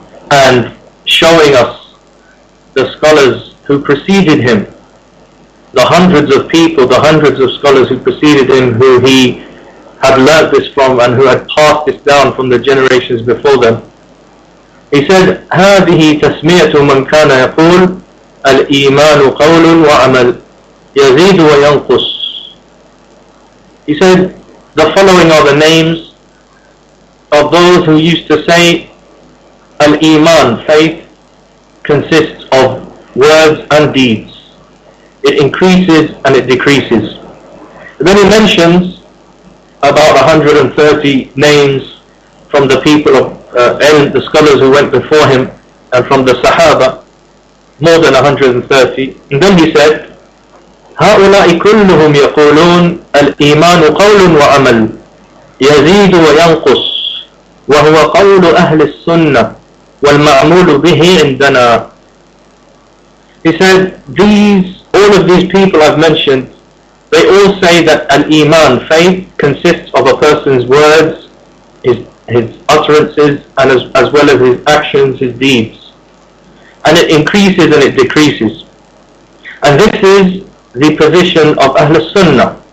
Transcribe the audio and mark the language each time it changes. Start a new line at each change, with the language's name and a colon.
English: and showing us the scholars who preceded him, the hundreds of people, the hundreds of scholars who preceded him, who he had learnt this from and who had passed this down from the generations before them.
Arabic: He said, هذه تسمية من كان يقول الإيمان قول وعمل يزيد وينقص.
English: He said, the following are the names of those who used to say Al-Iman, faith, consists of words and deeds. It increases and it decreases. And then he mentions about 130 names from the people of the scholars who went before him and from the Sahaba, more than 130.
Arabic: And then he said, هؤلاء كلهم يقولون الإيمان قول وعمل يزيد وينقص وهو قول أهل السنة والمعمول به عندنا.
English: He said, all of these people I've mentioned, they all say that Al-Iman, faith, consists of a person's words, his utterances, and as well as his actions, his deeds. And it increases and it decreases. And this is the position of Ahl al-Sunnah.